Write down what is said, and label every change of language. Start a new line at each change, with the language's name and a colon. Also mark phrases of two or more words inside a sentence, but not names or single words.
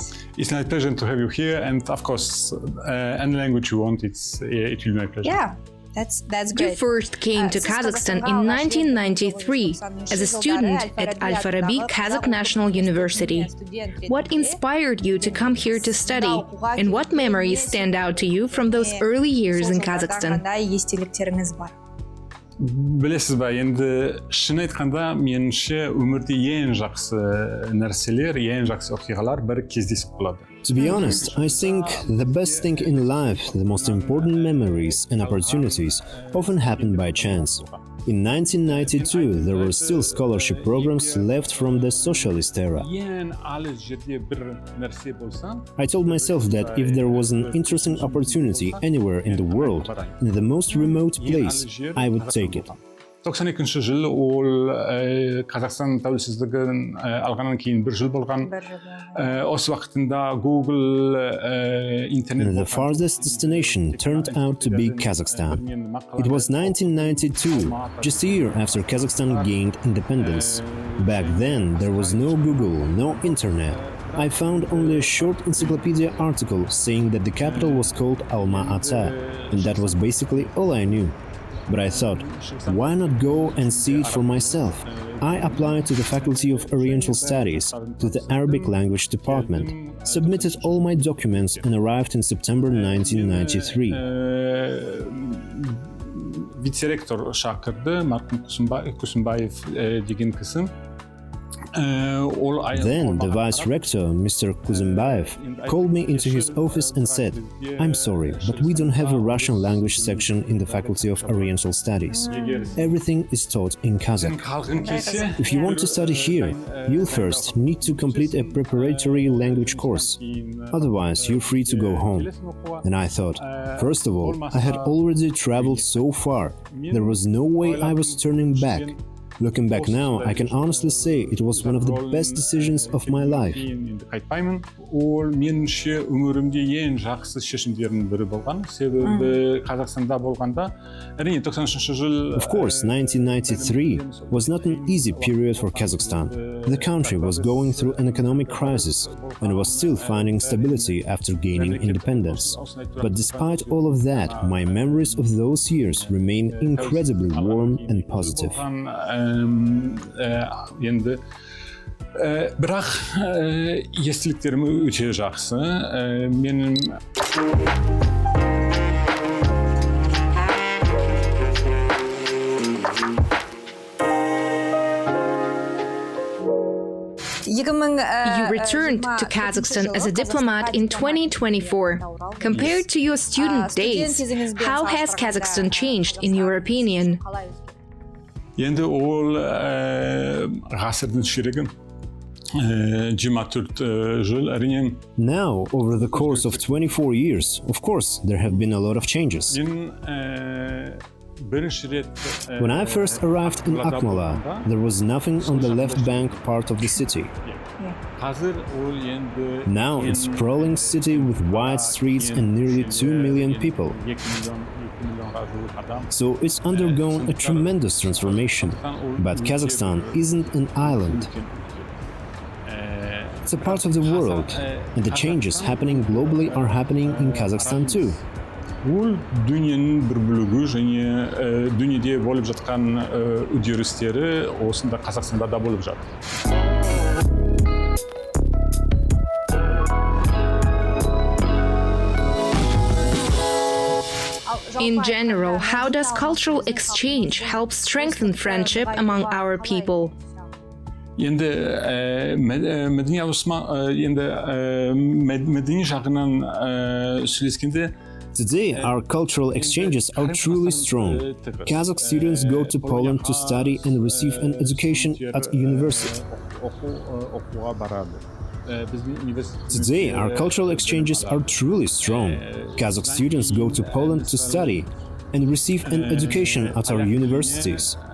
English: It's my pleasure to have you here, and of course, any language you want, it will be my pleasure. Yeah. That's great. You first came to Kazakhstan in 1993 as a student at Al-Farabi Kazakh National University. What inspired you to come here to study, and what memories stand out to you from those early years in Kazakhstan?
Kazakh: Білесіз бе, енді шын айтқанда меніңше өмірде ең жақсы нәрселер, ең жақсы оқиғалар бір кездесіп қалады.
English: To be honest, I think the best thing in life, the most important memories and opportunities often happen by chance. In 1992, there were still scholarship programs left from the socialist era. I told myself that if there was an interesting opportunity anywhere in the world, in the most remote place, I would take it.
Kazakh: 92 жыл ол Қазақстан тәуелсіздігін алғаннан кейін бір жыл болған. Осы уақытында Google, интернет...
English: The farthest destination turned out to be Kazakhstan. It was 1992, just a year after Kazakhstan gained independence. Back then, there was no Google, no internet. I found only a short encyclopedia article saying that the capital was called Almaty, and that was basically all I knew. But I thought, why not go and see it for myself? I applied to the Faculty of Oriental Studies, to the Arabic Language Department, submitted all my documents and arrived in September 1993.
Kazakh: Vice-rektor шақырды, Markum Kusunbayev деген кісі.
English: Then the vice-rector, Mr. Kuzumbayev, called me into his office and said, "I'm sorry, but we don't have a Russian language section in the Faculty of Oriental Studies. Everything is taught in Kazakh. If you want to study here, you'll first need to complete a preparatory language course. Otherwise, you're free to go home." And I thought, first of all, I had already traveled so far. There was no way I was turning back. Looking back now, I can honestly say it was one of the best decisions of my life.
Kazakh: Қайтпаймын. Ол меніңше өмірімде ең жақсы шешімдердің бірі болған. Себебі Қазақстанда болғанда, әрине 93 жыл.
English: Of course, 1993 was not an easy period for Kazakhstan. The country was going through an economic crisis and was still finding stability after gaining independence. But despite all of that, my memories of those years remain incredibly warm and positive.
Kazakh: Енді бірақ естеліктерім өте жақсы. Менің
English: You returned to Kazakhstan as a diplomat in 2024. Compared to your student days, how has Kazakhstan changed in your opinion?
Kazakh: енді ол ғасырдың ширегі 24 жыл әрине.
English: Now, over the course of 24 years, of course, there have been a lot of changes. When I first arrived in Akmola, there was nothing on the left bank part of the city. Now it's a sprawling city with wide streets and nearly 2 million people. So it's undergone a tremendous transformation. But Kazakhstan isn't an island. It's a part of the world, and the changes happening globally are happening in Kazakhstan too.
Kazakh: Ол дүниенің бір бөлігі және дүниеде болып жатқан үдерістері осында Қазақстанда да болып жатыр.
English: In general, how does cultural exchange help strengthen friendship among our people?
Kazakh: Енді мәдени жағынан сөйлескенде
English: Today, our cultural exchanges are truly strong. Kazakh students go to Poland to study and receive an education at university. Today, our cultural exchanges are truly strong. Kazakh students go to Poland to study and receive an education at our universities.